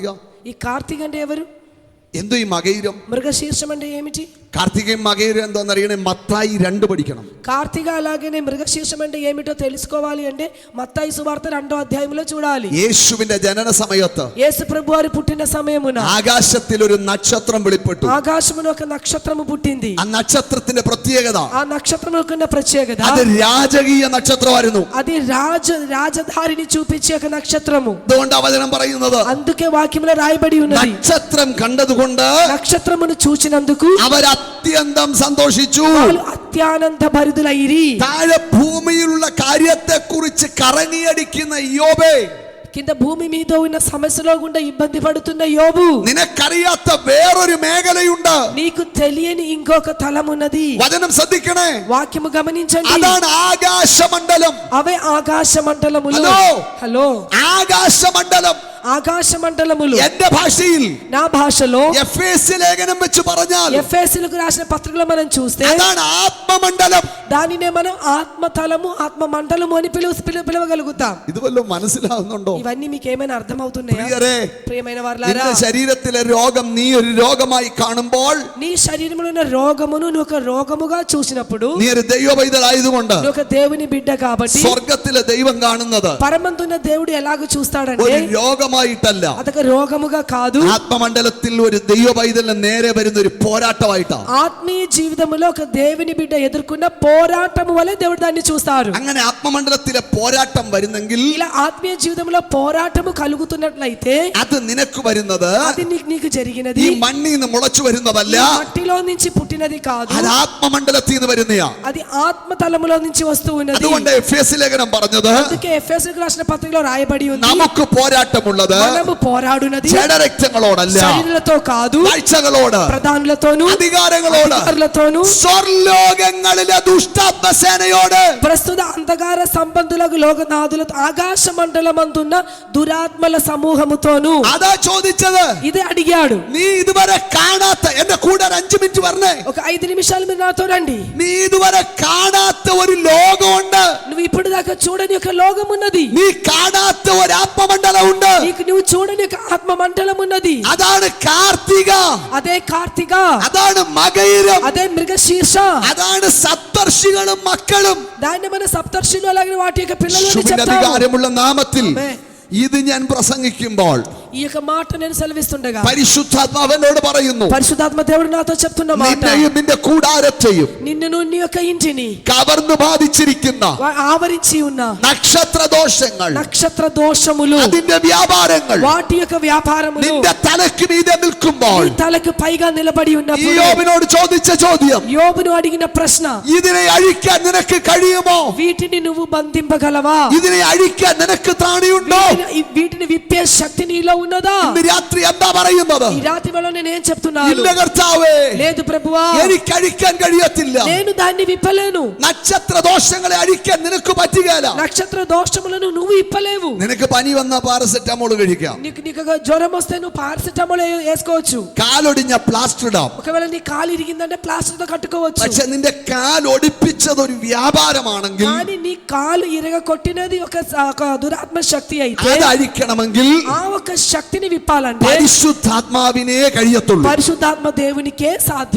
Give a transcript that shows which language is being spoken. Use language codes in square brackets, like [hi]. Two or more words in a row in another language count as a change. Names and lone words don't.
[te] ఈ కార్తీక అంటే ఎవరు? [ml] എന്തോ ഈ മകയിരം? [te] మృగశీర్షం అంటే ఏమిటి? [ml] കാർത്തികയും മകയിരം എന്താന്ന് അറിയണേ? മത്തായി 2 പഠിക്കണം. [te] కార్తీక అలాగనే మృగశీర్షం అంటే ఏమిటో తెలుసుకోవాలి అంటే మత్తయి సువార్త 2వ అధ్యాయంలో చూడాలి. [ml] യേശുവിന്റെ ജനന സമയത്ത് [te] యేసు ప్రభు వారు పుట్టిన సమయమున [ml] ആകാശത്തിൽ ഒരു നക്ഷത്രം വെളിപ്പെട്ടു. [te] ఆకాశమున ఒక నక్షత్రము పుట్టింది. [ml] ആ നക്ഷത്രത്തിന്റെ പ്രത്യേകത, [te] ఆ నక్షత్రమునకు ఉన్న ప్రత్యేకత, [ml] അത് രാജകീയ നക്ഷത്രമായിരുന്നു. [te] అది రాజధారిని చూపించే ఒక నక్షత్రము. [ml] അതുകൊണ്ട് വചനം പറയുന്നത്, [te] అందుకే వాక్యములో రాయబడి ఉన్నది, [ml] നക്ഷത്രം കണ്ടതുകൊണ്ട് [te] నక్షత్రమును చూచినందుకు [ml] അവർ അത്യന്തം സന്തോഷിച്ചു. [te] వాళ్ళు అత్యానంద భరితులైరి. [ml] താഴെ ഭൂമിയിലുള്ള കാര്യത്തെ കുറിച്ച് കറങ്ങിയടിക്കുന്ന ഇയ്യോബേ, [te] కింద భూమి మీద ఉన్న సమస్యలో గుండా ఇబ్బంది పడుతున్న యోబు, [ml] നിനക്കറിയാത്ത വേറൊരു മേഖലയുണ്ട്. [te] నీకు తెలియని ఇంకొక తలం ఉన్నది. [ml] വചനം ശ്രദ്ധിക്കണേ. [te] వాక్యము గమనించండి, [ml] അതാണ് ആകാശമണ്ഡലം. [te] అవే ఆకాశ మండలములు. హలో, హలో, [ml] ആകാശമണ്ഡലം [te] ఆకాశ మండలములు. [ml] എന്റെ ഭാഷയിൽ [te] నా భాషలో [ml] എഫേസ്യ ലേഖനം വെച്ച് പറഞ്ഞാൽ [te] ఎఫెసీయులకు రాసిన పత్రికలో మనం చూస్తే [ml] അതാണ് ആത്മമണ്ഡലം. [te] దానినే మనం ఆత్మతలము ఆత్మ మండలము అని పిలవగలుగుతాం. [ml] ഇത് വല്ലതും മനസ്സിലാവുന്നുണ്ടോ? [te] ఇవన్నీ మీకు ఏమైనా అర్థమవుతున్నాయా? [ml] പ്രിയരേ, [te] ప్రియమైన వారలారా, [ml] നിന്റെ ശരീരത്തിലെ രോഗം നീ ഒരു രോഗമായി കാണുമ്പോൾ, [te] నీ శరీరంలో ఉన్న రోగమును నువ్వు ఒక రోగముగా చూసినప్పుడు, [ml] നീ ഒരു ദൈവ പൈതലായതുകൊണ്ട് [te] నువ్వు ఒక దేవుని బిడ్డ కాబట్టి [ml] സ്വർഗത്തിലെ ദൈവം കാണുന്നത് [te] పరమందున్న దేవుడు ఎలాగ చూస్తాడంటే [ml] ഒരു രോഗമായിട്ടല്ല, [te] అదొక రోగముగా కాదు, [ml] ആത്മമണ്ഡലത്തിൽ ഒരു ദൈവ പൈതലിന് നേരെ വരുന്ന ഒരു പോരാട്ടമായിട്ടാണ്. [te] ఆత్మీయ జీవితంలో ఒక దేవుని బిడ్డ ఎదుర్కొన్న పోరాటము వలె దేవుడు దాన్ని చూస్తారు. [ml] അങ്ങനെ ആത്മമണ്ഡലത്തിലെ പോരാട്ടം വരുന്നെങ്കിൽ [te] ఇలా ఆత్మీయ జీవితంలో పోరాటము కలుగుతున్నట్లయితే [ml] അത് നിനക്ക് വരുന്നത് [te] అది నీకు జరిగినది [ml] ഈ മണ്ണിൽ നിന്ന് മുളച്ചു വരുന്നതല്ല, [te] మట్టిలో నుంచి పుట్టినది కాదు, [ml] അത് ആത്മമണ്ഡലത്തിൽ നിന്ന് വരുന്നയാ. [te] అది ఆత్మతలములో నుంచి వస్తూ ఉన్నది. [ml] അതുകൊണ്ട് എഫേസ്യ ലേഖനം പറഞ്ഞത് [te] అందుకే ఎఫెసీయులకు రాసిన పత్రికలో రాయబడి ఉంది, [ml] നമുക്ക് പോരാട്ടമുള്ളത് [te] మనము పోరాడునది [ml] ജഡരക്തങ്ങളോടല്ല, [te] శరీరులతో కాదు, [ml] കാഴ്ചകളോട്, [te] ప్రధానులతోను [ml] അധികാരങ്ങളോട്, [te] అధికారులతోను, [ml] സ്വർലോകങ്ങളിലെ ദുഷ്ടാത്മസേനയോട്. [te] ప్రస్తుత అంధకార సంబంధులకు లోకనాథులతో, ఆకాశ మండలమందున్న దురాత్మల సమూహముతోను. [ml] അതാ ചോദിച്ചത്. [te] ఇది అడిగాడు. [ml] നീ ഇതുവരെ കാണാത്ത, എന്റെ കൂടെ ഒരു 5 മിനിറ്റ് പറഞ്ഞേ, [te] ఒక 5 నిమిషాలు మీరు నాతో రండి. [ml] നീ ഇതുവരെ കാണാത്ത ഒരു ലോകമുണ്ട്, [te] నువ్వు ఇప్పుడు దాకా చూడని ఒక లోకం ఉన్నది, [ml] നീ കാണാത്ത ഒരു ആത്മമണ്ഡലം ഉണ്ട്. [te] నీకు నువ్వు చూడని ఒక ఆత్మ మండలం ఉన్నది. [ml] അതാണ് കാർത്തിക, [te] అదే కార్తిక, [ml] അതാണ് മകയിരം, [te] అదే మృగశీర్ష, [ml] അതാണ് സപ്തർഷികളും മക്കളും. [te] దాన్ని మన సప్తర్షులు అలాగే వాటి యొక్క పిల్లలు అని [ml] യേശുവിന്റെ [te] చెప్తాము. [ml] അധികാരമുള്ള നാമത്തിൽ ആമേൻ. ഇത് ഞാൻ പ്രസംഗിക്കുമ്പോൾ [te] ఈ యొక్క మాట నేను సెలవిస్తుండగా [ml] പരിശുദ്ധാത്മാവനോട് പറയുന്നു, [te] పరిశుద్ధాత్మ దేవుడు నాతో చెప్తున్న మాట, [ml] നിന്നെയും നിന്റെ കൂടാരത്തെയും [te] నిన్ను నీ యొక్క ఇంటిని [ml] കവർന്നു ബാധിച്ചിരിക്കുന്ന [te] ఆవరించి ఉన్న [ml] നക്ഷത്ര ദോഷങ്ങൾ, [te] నక్షత్ర దోషములు, [ml] അതിന്റെ വ്യാപാരങ്ങൾ [te] వాటి యొక్క వ్యాపారములు [ml] നിന്റെ തലയ്ക്ക് മീതെ നിൽക്കുമ്പോൾ [te] నీ తలకు పైగా నిలబడి ఉన్నప్పుడు [ml] യോബിനോട് ചോദിച്ച ചോദ്യം, [te] యోబును అడిగిన ప్రశ్న, [ml] ഇതിനെ അഴിക്കാൻ നിനക്ക് കഴിയുമോ? [te] వీటిని నువ్వు బంధింపగలవా? [ml] ഇതിനെ അഴിക്കാൻ നിനക്ക് ത്രാണിയുണ്ടോ? [te] వీటిని విప్పే శక్తి నీలో ఉన్నదా? [ml] ഇന്ന് രാത്രി എന്താ പറയുന്നത്? [te] ఈ రాత్రి వేళ నేను ఏం చెప్తున్నాను? [ml] ഇല്ല കർത്താവേ, [te] లేదు ప్రభువా, [ml] എനിക്ക് അഴിക്കാൻ കഴിയത്തില്ല. [te] నేను దాన్ని విప్పలేను. [ml] നക്ഷത്ര ദോഷങ്ങളെ അഴിക്കാൻ നിനക്ക് പറ്റുകയില്ല. [te] నక్షత్ర దోషములను నువ్వు ఇప్పలేవు. [ml] നിനക്ക് പനി വന്ന പാരസെറ്റമോൾ കഴിക്കാം, [te] నీకు జ్వరం వస్తే నువ్వు పారాసిటమాల్ వేసుకోవచ్చు. [ml] കാലൊടിഞ്ഞ പ്ലാസ്റ്റർ ഇടാം. [te] ఒకవేళ నీ కాలు ఇరిగిందంటే ప్లాస్టర్ తో కట్టుకోవచ్చు. [ml] പക്ഷെ നിന്റെ കാൽ ഒടിപ്പിച്ചത് ഒരു വ്യാപാരമാണെങ്കിൽ, [te] కానీ నీ కాలు ఇరగ కొట్టినది ఒక దురాత్మ శక్తి అయితే, [ml] അത് അഴിക്കണമെങ്കിൽ [te] ఆ ఒక శక్తిని విప్పాలంటే [ml] പരിശുദ്ധാത്മാവിനെ കഴിയത്തുള്ളൂ. [te] పరిశుద్ధాత్మ దేవునికే సాధ్యం.